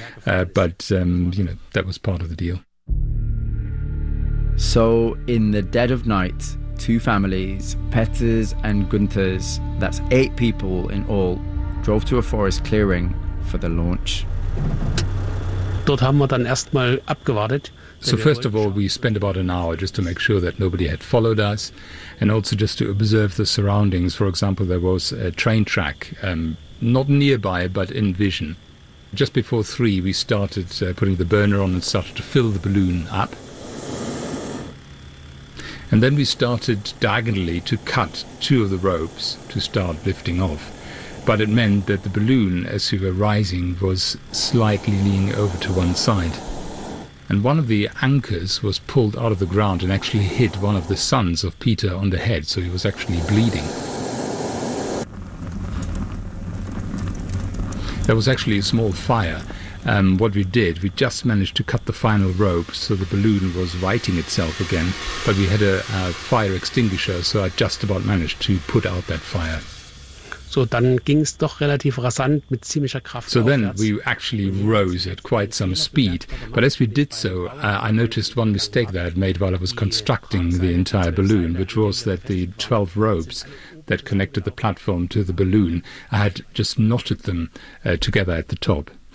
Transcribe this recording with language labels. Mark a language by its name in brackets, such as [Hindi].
[English] But that was part of the deal. So, in the dead of night, two families, Petters and Gunthers, that's eight people in all, drove to a forest clearing for the launch. [German] Dort haben wir dann erstmal abgewartet. [English] So first of all, we spent about an hour just to make sure that nobody had followed us, and also just to observe the surroundings. For example, there was a train track, not nearby, but in vision. Just before three, we started putting the burner on and started to fill the balloon up. And then we started diagonally to cut two of the ropes to start lifting off. But it meant that the balloon, as we were rising, was slightly leaning over to one side. And one of the anchors was pulled out of the ground and actually hit one of the sons of Peter on the head, so he was actually bleeding. There was actually a small fire. What we did, we just managed to cut the final rope, so the balloon was righting itself again, but we had a fire extinguisher, so I just about managed to put out that fire. [German] So dann ging's doch relativ rasant mit ziemlicher Kraft. [English] So then we actually rose at quite some speed. But as we did so, I noticed one mistake that I had made while I was constructing the entire balloon, which was that the 12 ropes that connected the platform to the balloon, I had just knotted them together at the top.